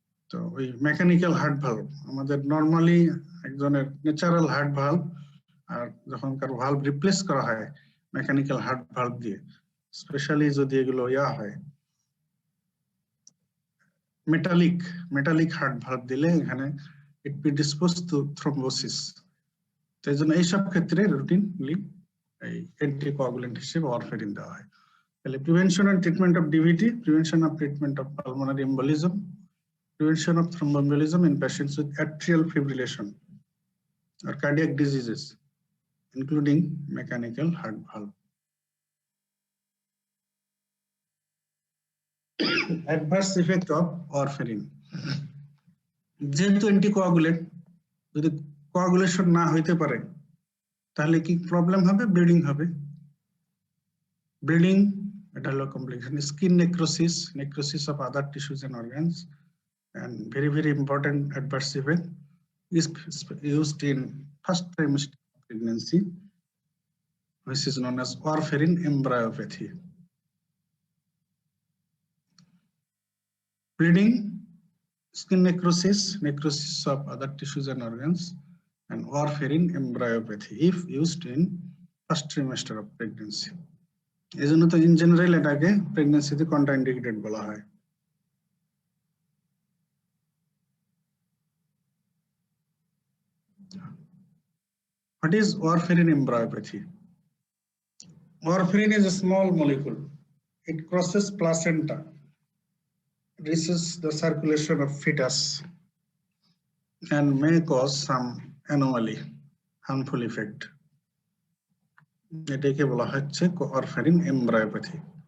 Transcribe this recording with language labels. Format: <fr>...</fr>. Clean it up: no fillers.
<bn>তো ওই mechanical heart valve আমাদের নর্মালি একজনের ন্যাচারাল হার্ট ভালভ, আর যখন কারো ভালভ রিপ্লেস করা হয় মেকানিক্যাল হার্ট ভালভ দিয়ে, স্পেশালি যদি এগুলো হয় মেটালিক হার্ট ভালভ দিলে এখানে ইট প্রিডিসপোজ টু থ্রম্বোসিস। তো এই জন্য এইসব ক্ষেত্রে রুটিনলি এই অ্যান্টিকোয়াগুলেন্ট হিসেবে ওয়ারফেরিন দেওয়া হয়।</bn> <en>তাহলে prevention and treatment of DVT, prevention of treatment of pulmonary embolism, prevention of thromboembolism in patients with atrial fibrillation or cardiac diseases, including mechanical heart valve. Adverse effect of warfarin.</en> <bn>যেহেতু anticoagulant, যদি coagulation না হইতে পারে তাহলে কি problem হবে? Bleeding হবে। Bleeding, এটা হলো complication.</bn> <en>Skin necrosis, necrosis of other tissues and organs, and very important adverse event is used in first trimester of pregnancy, which is known as warfarin embryopathy. Bleeding, skin necrosis, necrosis of other tissues and organs, and warfarin embryopathy if used in first trimester of pregnancy.</en> <bn>এজন্য তো</bn> <en>in general</en> <bn>এটাকে প্রেগন্যান্সিতে contraindicated বলা হয়।</bn> <en>What is warfarin embryopathy? Warfarin is a small molecule. It crosses placenta, reaches the circulation of fetus, and may cause some anomaly, harmful effect.</en> <bn>এটাকে বলা হচ্ছে warfarin embryopathy.</bn>